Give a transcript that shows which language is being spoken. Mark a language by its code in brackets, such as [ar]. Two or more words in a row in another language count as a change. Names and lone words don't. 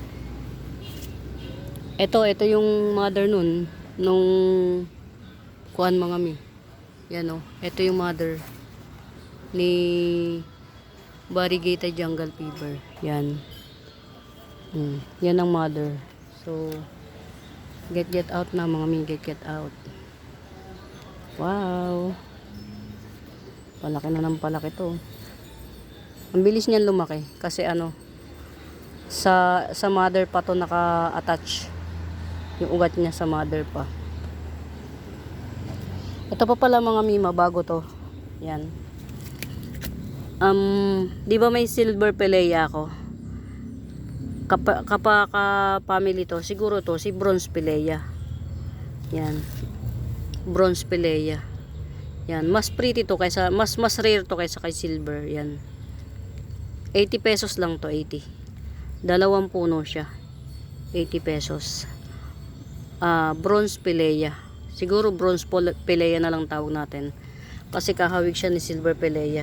[tl] Ito yung mother nun. Nung kuan mga mi. Yan o. Ito yung mother ni variegated jungle fever. Yan. Yan ang mother. [en] So, get out [tl] na mga mi. [en] Get out. [tl] Wow. Palaki na ng palaki to. Ang bilis niyan lumaki. Kasi ano, sa mother pa to naka-attach. Yung ugat niya sa mother pa. Ito pa pala mga mima, bago to. Yan. Di ba may silver pelea ako? Family to, siguro to, si bronze pelea. Yan. Bronze pelea. Yan, mas pretty to kaysa, mas rare to kaysa kay silver. Yan. 80 pesos lang to, 80. 2 puno siya. 80 pesos. Bronze pelea. Siguro bronze pelea na lang tawag natin. Kasi kahawig siya ni silver pelea.